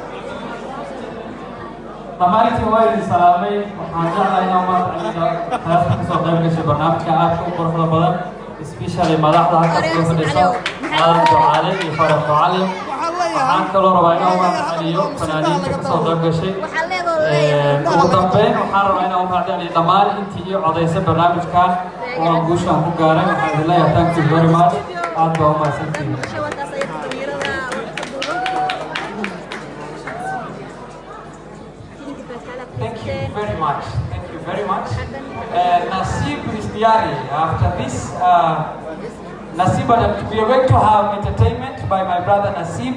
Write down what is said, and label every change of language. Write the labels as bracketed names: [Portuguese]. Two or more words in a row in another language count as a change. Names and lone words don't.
[Somali] Tamariki waa salaamay waxaan jeclahay inaan maanta taasoo ka soo qayb gashay barnaamijka aadka u quruxda badan especially madaxda halkaas soo fadhiso aadan ducaale iyo farax ducaale waxaan kaloo rabaa inaan mahadceliyo fanaaniinta ka soo qayb gashay ugu dambeyn waxaan rabaa inaan mahadceliyo dhammaan intii iyo codaysay barnaamijkan oo aan guushaan ku gaaray waxaan idin leeyahay [English] thank you very much [Somali] aad baa u mahadsantihiin. [English] Thank you very much. Thank you very much. Nasib is Diari. After this, Nasib, we are going to have entertainment by my brother Nasib.